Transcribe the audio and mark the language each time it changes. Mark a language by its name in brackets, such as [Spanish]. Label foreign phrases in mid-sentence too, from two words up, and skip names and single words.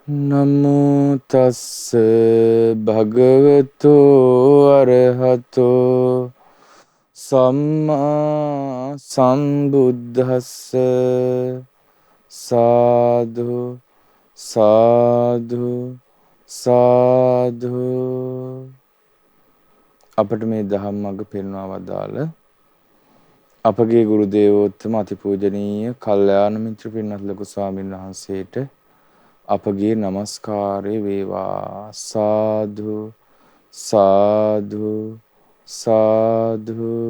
[Pali] නමෝ තස්ස භගවතු අරහතෝ සම්මා සම්බුද්දස්ස සාදු සාදු සාදු. [Sinhala] අපට මේ දහම් මඟ පෙන්වා වදාළ අපගේ ගුරු දේවෝත්තම අතිපූජනීය කල්යාණ මිත්‍ර පින්වත් ලොකු ස්වාමීන් වහන්සේට අපගේ নমස්කාරය වේවා. [Pali] සාදු සාදු සාදු.